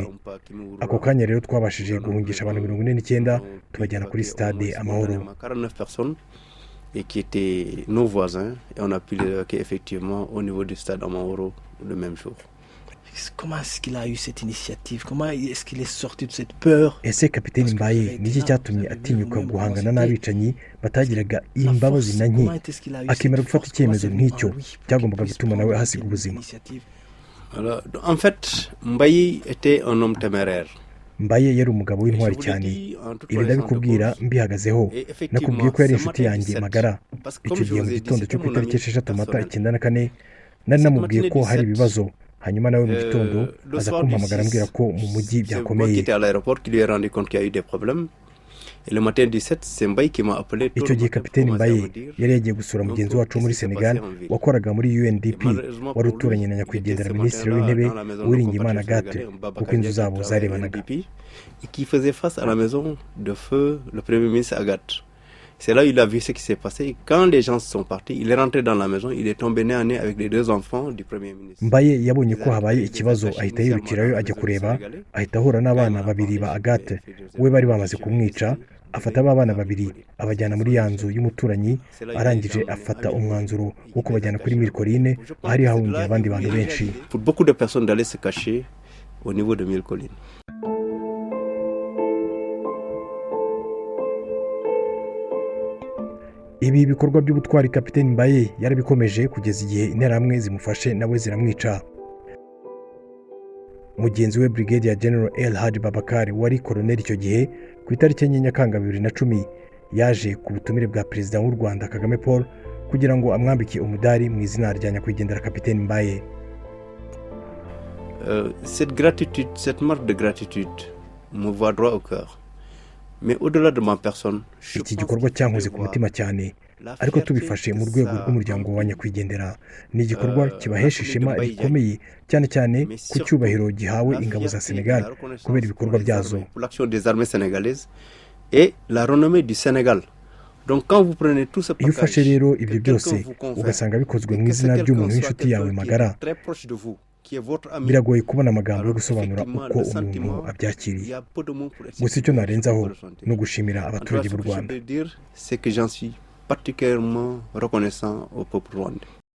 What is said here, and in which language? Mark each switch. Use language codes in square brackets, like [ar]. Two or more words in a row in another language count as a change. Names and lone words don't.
[rw] Ako kanya rero twabashije guhungisha abantu 49 tubajyana kuri stade Amahoro. [fr] 49 personnes et qui étaient nos voisins et on a pu les évacuer effectivement au niveau du stade Amahoro le même jour. Comment est-ce qu'il a eu cette initiative? Comment est-ce qu'il est sorti de cette peur? [rw] Ese Kapiteni Mbaye niki cyatumye atinyuka guhangana n'abicanyi batagiraga imbabazi na nke akemera gufata icyemezo nk'icyo cyagombaga gutuma nawe ahasiga ubuzima? [fr] Alors, en fait, Mbaye était un homme téméraire. [rw] Mbaye yari umugabo w'intwari cyane. Ibi ndabikubwira mbihagazeho. Nakubwiye ko yari inshuti yanjye magara. Icyo gihe mu gitondo cyo ku itariki 6 Mata 94 nari namubwiye ko hari ibibazo. Hanyuma nawe mu gitondo aza kumpamagara ambwira ko mu mujyi byakomeye. Icyo gihe Kapiteni Mbaye yari yagiye gusura mugenzi wacu muri Senegal wakoraga muri UNDP wari uturanye na nyakwigendera minisitiri w'intebe Uwiringiyimana Agathe kuko inzu zabo zarebanaga. [fr] C'est là où il a vu ce qui s'est passé. Quand les gens sont partis, il est rentré dans la maison, il est tombé nez à nez avec les 2 enfants du Premier ministre. [rw] Mbaye yabonye ko habaye ikibazo ahita yirukirayo ajya kureba, ahita ahura n'abana babiri ba Agathe we bari bamaze kumwica, afata abana babiri abajyana muri ya nzu y'umuturanyi, arangije afata umwanzuro wo kubajyana kuri Mille-Collines hari hahungiye abandi bantu benshi. [fr] Pour beaucoup de personnes d'aller se cacher au niveau de Mille-Collines. [rw] Ibi bikorwa by'ubutwari Kapiteni Mbaye yarabikomeje kugeza igihe interahamwe zimufashe nawe ziramwica. Mugenzi we Brigadier General El Hadji Babakar wari koloneli icyo gihe ku itariki 9 Nyakanga 2010 yaje ku butumire bwa Perezida w'u Rwanda Kagame Paul kugira ngo amwambike umudari mu izina rya nyakwigendera Kapiteni Mbaye. [fr] Cette gratitude, cette marque de gratitude me va droit au cœur. Mais au-delà de ma personne, [rw] iki gikorwa cyankoze ku mutima cyane, ariko tubifashe mu rwego rw'umuryango wa nyakwigendera ni igikorwa kibahesha ishema rikomeye cyane cyane ku cyubahiro gihawe ingabo za Senegal kubera ibikorwa byazo. [fr] Et la renommée du Sénégal. Donc quand vous prenez tout ce [rw] iyo ufashe rero ibyo byose ugasanga bikozwe mu izina ry'umuntu w'inshuti yawe magara, biragoye kubona amagambo yo gusobanura uko umuntu abyakiriye. Gusa icyo narenzaho no gushimira abaturage b'u Rwanda. [fr] C'est que j'en suis particulièrement reconnaissant au peuple rwandais.